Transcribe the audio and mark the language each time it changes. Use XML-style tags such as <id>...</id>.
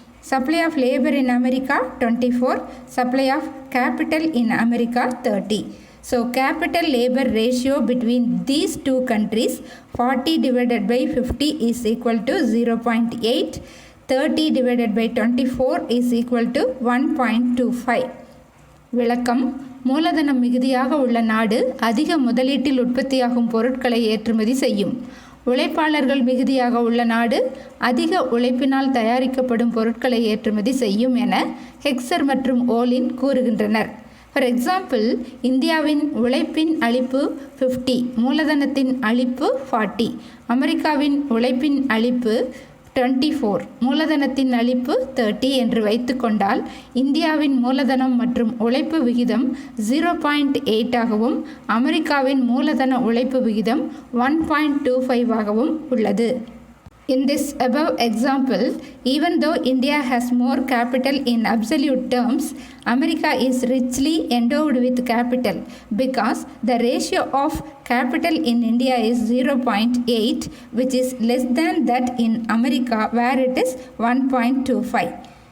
<en>Supply of labor in America 24, supply of capital in America 30. So capital labor ratio between these 2 countries 40 divided by 50 is equal to 0.8, 30 divided by 24 is equal to 1.25.</en> <ta>விளக்கம்: மூலதனம் மிகுதியாக உள்ள நாடு அதிக முதலீட்டில் உற்பத்தியாகும் பொருட்களை ஏற்றுமதி செய்யும். உழைப்பாளர்கள் மிகுதியாக உள்ள நாடு அதிக உழைப்பினால் தயாரிக்கப்படும் பொருட்களை ஏற்றுமதி செய்யும் என ஹெக்சர் மற்றும் ஓலின் கூறுகின்றனர்.</ta> <en>for example,</en> <ta>இந்தியாவின் உழைப்பின் அளிப்பு 50, மூலதனத்தின் அளிப்பு 40. அமெரிக்காவின் உழைப்பின் அளிப்பு 24, மூலதனத்தின் அளிப்பு 30 என்று வைத்துக்கொண்டால் இந்தியாவின் மூலதனம் மற்றும் உழைப்பு விகிதம் 0.8 ஆகவும் அமெரிக்காவின் மூலதன உழைப்பு விகிதம் 1.25 ஆகவும் உள்ளது.</ta> <en>In this above example, even though India has more capital in absolute terms, America is richly endowed with capital because the ratio of capital in India is 0.8, which is less than that in America where it is 1.25.</en>